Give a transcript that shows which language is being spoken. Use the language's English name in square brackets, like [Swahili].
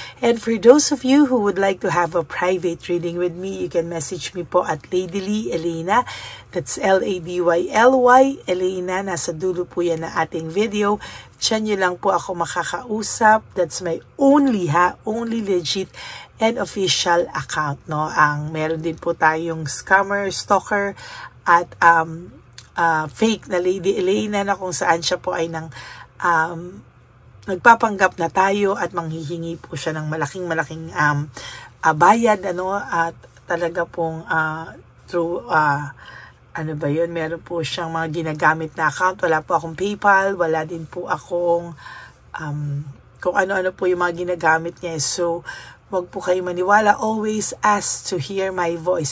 [English] And for those of you who would like to have a private reading with me, you can message me po at Lady Lee Elena. That's Ladyly Elena. [Filipino] Nasa dulo po yan na ating video. Diyan nyo lang po ako makakausap. [English] That's my only legit and official account, no? [Filipino] Ang meron din po tayong scammer, stalker at fake na Lady Elena na kung saan siya po ay nagpapanggap na tayo at manghihingi po siya ng malaking bayad, ano, at talaga pong through ano ba yun, meron po siyang mga ginagamit na account. Wala po akong PayPal, wala din po akong kung ano-ano po yung mga ginagamit niya. So wag po kayo maniwala. [English] Always ask to hear my voice.